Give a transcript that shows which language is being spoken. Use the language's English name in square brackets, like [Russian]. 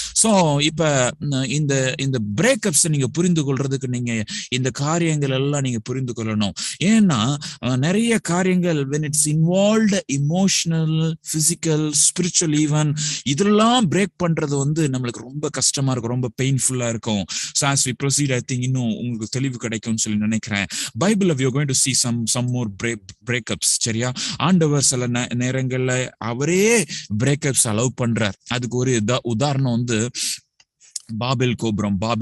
[Tamil] So இப்ப இந்த இந்த பிரேக்கப்ஸ் நீங்க புரிந்து கொள்றதுக்கு நீங்க இந்த காரியங்கள் எல்லாம் நீங்க புரிந்து கொள்ளணும். ஏன்னா நிறைய காரியங்கள் [English] when it's involved emotional, physical, spiritual even, [Tamil] இதெல்லாம் பிரேக் பண்றது வந்து நம்மளுக்கு ரொம்ப கஷ்டமா இருக்கும், ரொம்ப பெயின்ஃபுல்லா இருக்கும். [English] So as we proceed, I think [Tamil] இன்னும் உங்களுக்கு தெளிவு கிடைக்கும்னு சொல்லி நினைக்கிறேன். [English] பைபிள்ல we are going to see some more breakups. [Tamil] சரியா, ஆண்டவர் சில நேரங்கள்ல அவரே பிரேக்கப்ஸ் அலோவ் பண்றார். அதுக்கு ஒரு உதாரணம் வந்து பாபெல் கோபுரம்.